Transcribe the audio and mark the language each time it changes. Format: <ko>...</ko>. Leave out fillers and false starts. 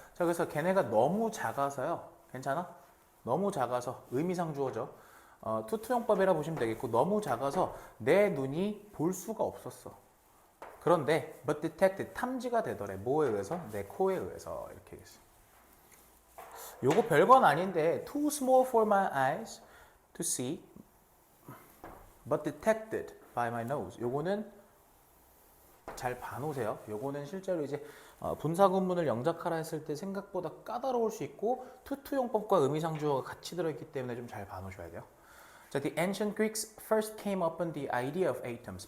<ko>자, 그래서 걔네가 너무 작아서요. 괜찮아? 너무 작아서 의미상 주어져. 투투용법이라 보시면 되겠고 너무 작아서 내 눈이 볼 수가 없었어. 그런데</ko> <en>but detected</en> <ko>탐지가 되더래. 뭐에 의해서? 내 코에 의해서 이렇게 얘기했어. 요거 별건 아닌데</ko> <en>too small for my eyes to see but detected by my nose.</en> <ko>요거는 잘 봐놓으세요. 요거는 실제로 이제 분사구문을 영작하라 했을 때 생각보다 까다로울 수 있고 투투용법과 의미상주어가 같이 들어있기 때문에 좀 잘 봐놓으셔야 돼요.</ko> <en>자, the ancient Greeks first came upon the idea of atoms.</en>